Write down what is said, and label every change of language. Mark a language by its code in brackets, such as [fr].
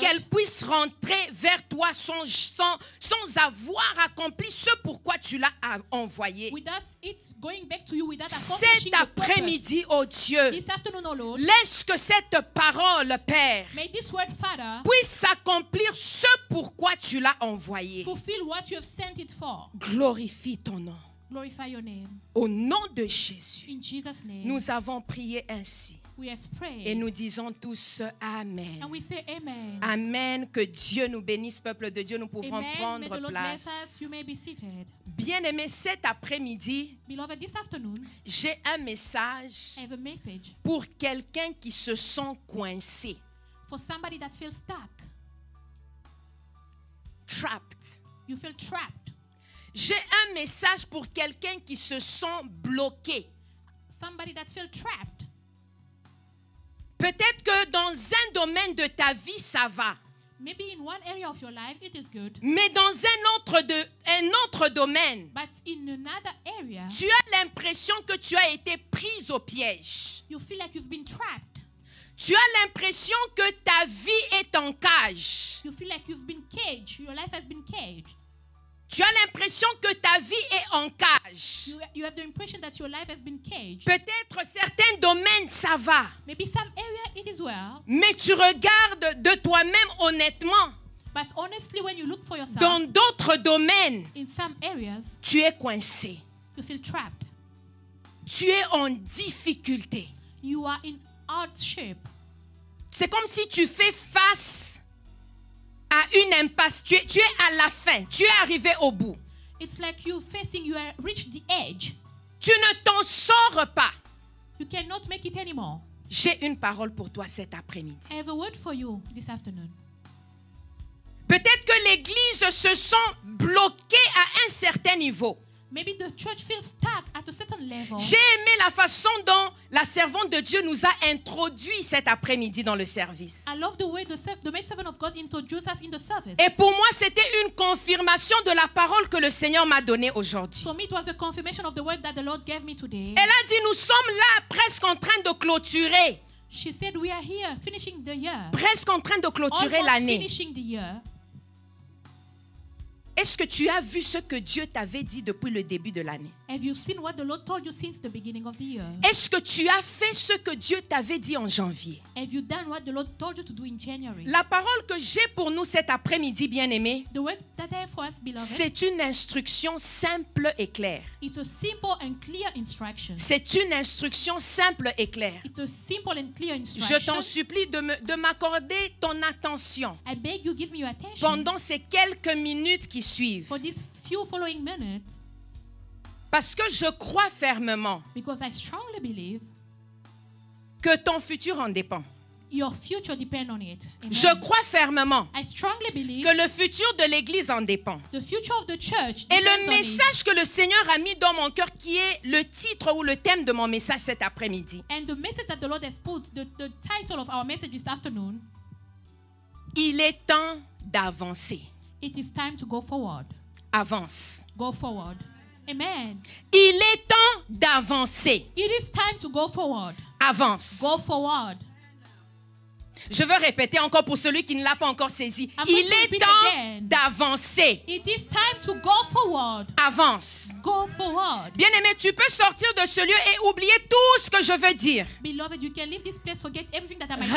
[fr] qu'elle puisse rentrer vers toi sans avoir accompli ce pourquoi tu l'as envoyé. [en] without it going back to you, without accomplishing [fr] Cet [en] your purpose. [fr] après-midi, ô Dieu, [en] This afternoon, oh Lord, [fr] laisse que cette parole, Père, [en] may this word, Father, [fr] puisse accomplir ce pourquoi tu l'as envoyé. [en] fulfill what you have sent it for. [fr] Glorifie ton nom. [en] Glorify your name. [fr] Au nom de Jésus, [en] In Jesus' name, [fr] nous avons prié ainsi. [en] we have prayed. [fr] Et nous disons tous Amen. [en] And we say amen. Amen. [fr] Que Dieu nous bénisse, peuple de Dieu. Nous pouvons [en] Amen. May the [fr] prendre [en] Lord bless us. [fr] place. [en] You may be seated. [fr] Bien-aimés, cet après-midi, [en] Beloved, this afternoon, [fr] j'ai un message [en] I have a message [fr] pour quelqu'un qui se sent coincé, [en] for somebody that feels stuck. trapped. You feel trapped. [fr] J'ai un message pour quelqu'un qui se sent bloqué. [en] Somebody that feels trapped. [fr] Peut-être que dans un domaine de ta vie, ça va. [en] Maybe in one area of your life it is good, [fr] Mais dans un autre domaine, [en] but in another area, [fr] tu as l'impression que tu as été prise au piège. [en] you feel like you've been trapped. [fr] Tu as l'impression que ta vie est en cage. [en] You feel like you've been caged. Your life has been caged. [fr] Tu as l'impression que ta vie est en cage. [en] You have the impression that your life has been caged. [fr] Peut-être certains domaines, ça va. [en] Maybe some area it is well, [fr] Mais tu regardes de toi-même honnêtement. [en] but honestly, when you look for yourself, [fr] Dans d'autres domaines, [en] in some areas, [fr] tu es coincé. [en] you feel trapped. [fr] Tu es en difficulté. [en] You are in hardship. [fr] C'est comme si tu fais face à une impasse. Tu es à la fin. Tu es arrivé au bout. [en] It's like you are reached the edge. [fr] Tu ne t'en sors pas. [en] You cannot make it anymore. [fr] J'ai une parole pour toi cet après-midi. [en] I have a word for you this afternoon. [fr] Peut-être que l'Église se sent bloquée à un certain niveau. [en] Maybe the church feels stuck at a certain level. [fr] J'ai aimé la façon dont la servante de Dieu nous a introduit cet après-midi dans le service. [en] I love the way the maid servant of God introduced us in the service. [fr] Et pour moi, c'était une confirmation de la parole que le Seigneur m'a donnée aujourd'hui. [en] For me, it was a confirmation of the word that the Lord gave me today. [fr] Elle a dit, nous sommes là presque en train de clôturer. [en] She said, we are here finishing the year. [fr] Presque en train de clôturer [en] Almost [fr] l'année. [en] finishing the year. [fr] Est-ce que tu as vu ce que Dieu t'avait dit depuis le début de l'année? [en] Have you seen what the Lord told you since the beginning of the year? [fr] Est-ce que tu as fait ce que Dieu t'avait dit en janvier? [en] Have you done what the Lord told you to do in January? [fr] La parole que j'ai pour nous cet après-midi, bien-aimés, [en] The word that I have for us, beloved, [fr] c'est une instruction simple et claire. [en] it's a simple and clear instruction. [fr] C'est une instruction simple et claire. [en] It's a simple and clear [fr] Je [en] instruction. [fr] t'en supplie de m'accorder ton attention [en] I beg you give me your attention [fr] pendant ces quelques minutes qui suivent. [en] for these few following minutes, [fr] Parce que je crois fermement [en] because I strongly believe [fr] que ton futur en dépend. [en] your future depends on it. Amen. [fr] Je crois fermement [en] I strongly believe [fr] que le futur de l'Église en dépend. [en] the future of the church [fr] Et [en] depends [fr] le [en] on it. [fr] message que le Seigneur a mis dans mon cœur, qui est le titre ou le thème de mon message cet après-midi, [en] And the message that the Lord has put, the title of our message this afternoon, [fr] il est temps d'avancer. [en] it is time to go forward. [fr] Avance. [en] Go forward. Amen. [fr] Il est temps d'avancer. [en] It is time to go forward. [fr] Avance. [en] Go forward. [fr] Je veux répéter encore pour celui qui ne l'a pas encore saisi. [en] I'm going [fr] Il [en] to [fr] est [en] repeat [fr] temps [en] again. [fr] d'avancer. [en] It is time to go forward. [fr] Avance. [en] Go forward. [fr] Bien-aimé, tu peux sortir de ce lieu et oublier tout ce que je veux dire. [en] Beloved, you can leave this place, forget everything that I might say.